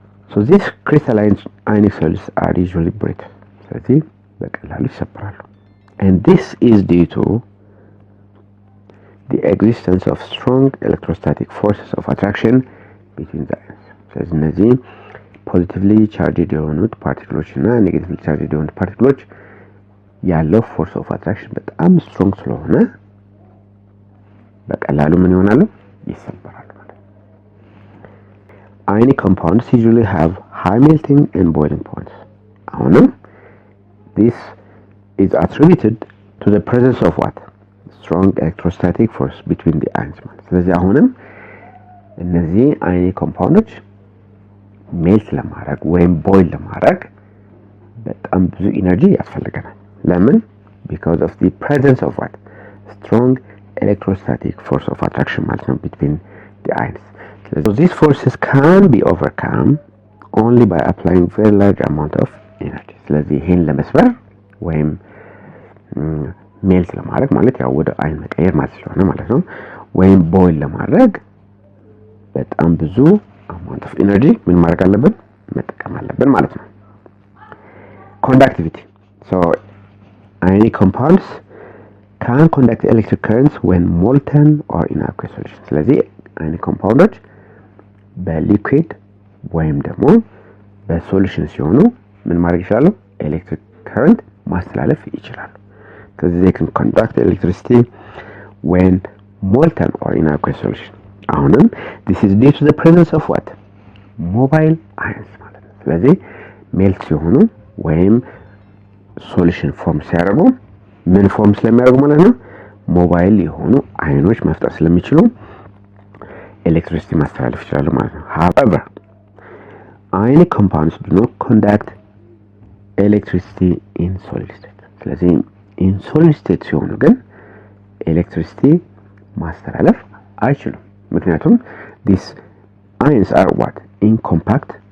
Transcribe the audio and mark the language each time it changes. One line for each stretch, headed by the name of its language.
English: so these crystalline ionic solids are usually brittle. ስለዚህ
Amharic: በቀላሉ ይሰበራሉ
English: and this is due to the existence of strong electrostatic forces of attraction between the ions.
Amharic: ስለዚህ እነዚህ positively charged የሆኑት ፓርቲክሎች እና negatively charged የሆኑት ፓርቲክሎች ያለው force of attraction በጣም strong ስለሆነ በቀላሉ ምን ይሆናሉ? ይሰበራሉ ማለት ነው።
English: ionic compounds usually have high melting and boiling points.
Amharic: አሁንም
English: this is attributed to the presence of what? strong electrostatic force between the ions
Amharic: ማለት። ስለዚህ አሁንም እነዚህ ionic compounds ሜልት ለማድረግ ወይም ቦይል ለማድረግ በጣም ብዙ ኢነርጂ ያስፈልገናል። ለምን?
English: because of the presence of what? strong electrostatic force of attraction
Amharic: ማለት ነው
English: between the ions. so these forces can be overcome only by applying very large amount of energy.
Amharic: ስለዚህ ይሄን ለመስበር ወይም ሜልት ለማድረግ ማለት ያው ወደ አይን መቀየር ማለት ስለሆነ ማለት ነው ወይም ቦይል ለማድረግ በጣም ብዙ
English: amount of energy
Amharic: ምን ማድረግ አለብን? መጠቀም አለብን ማለት ነው። conductivity.
English: so ionic compounds can conduct electric currents when molten or in aqueous solution.
Amharic: ስለዚህ ionic compounds በሊኩዊድ ወይም ደግሞ በሶሉሽን ሲሆኑ ምን ማድረግ ይችላሉ? ኤሌክትሪክ ከረንት ማስተላለፍ ይችላሉ። ስለዚህ
English: they can conduct electricity when molten or in aqueous solution.
Amharic: አሁንም
English: this is due to the presence of what? mobile ions
Amharic: ማለት ነው። ስለዚህ ሜልት ሲሆኑ ወይም ሶሉሽን ፎርም ሲያደርጉ ምን ፎርም ስለሚያደርጉ ማለት ነው? ሞባይል የሆኑ አይኖች መፍጠር ስለሚችሉ ኤሌክትሪሲቲ ማስተላለፍ ይችላሉ ማለት ነው።
English: however ionic compounds do not conduct electricity in solid state ስለዚህ in solid state
Amharic: ሲሆኑ ግን ኤሌክትሪሲቲ ማስተላለፍ አይችሉም ምክንያቱም
English: these ions are what in compact